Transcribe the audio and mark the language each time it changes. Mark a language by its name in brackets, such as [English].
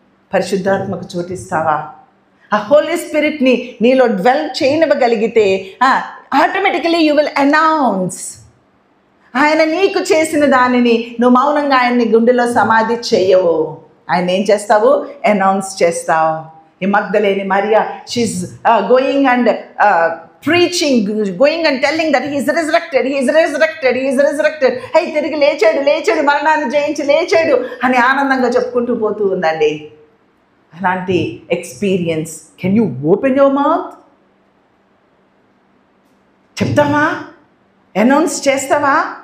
[Telugu] పరిశుద్ధాత్మకు చోటిస్తావా? ఆ హోలీ స్పిరిట్ని నీలో dwell చేయనివ్వగలిగితే [English] Automatically you will announce. [Telugu] ఆయన నీకు చేసిన దానిని నువ్వు మౌనంగా ఆయన్ని గుండెలో సమాధి చేయవు. ఆయన ఏం చేస్తావు? అనౌన్స్ చేస్తావు. ఈ మగ్దలేని Mariya, [English] She is going and preaching, going and telling that he is resurrected, he is resurrected, he is resurrected. [Telugu] Hey, తిరిగి లేచాడు, లేచాడు, మరణాన్ని జయించి లేచాడు అని ఆనందంగా చెప్పుకుంటూ పోతూ ఉందండి. [English] అలాంటి experience. Can you open your mouth? [Telugu] చెప్తావా? అనౌన్స్ చేస్తావా?